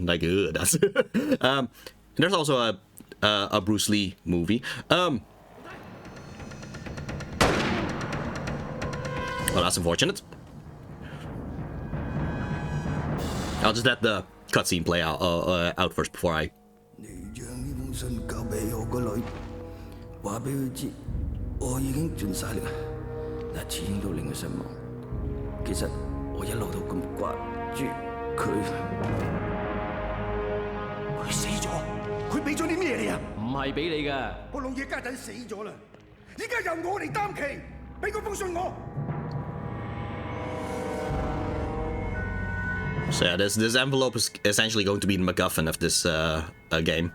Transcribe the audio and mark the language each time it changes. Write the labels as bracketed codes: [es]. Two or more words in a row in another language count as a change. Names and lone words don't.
[en] Like, that's there's also a Bruce Lee movie. Well, that's unfortunate. I'll just let the cutscene play out first before I. [yue] 信交俾我個女，話俾佢知，我已經盡晒力，但始終都令佢失望。其實我一路都咁掛住佢。佢死咗，佢俾咗啲咩你啊？唔係俾你㗎。我老嘢家陣死咗啦，依家由我嚟擔旗，俾嗰封信我。 [en] So yeah, this envelope is essentially going to be the MacGuffin of this game.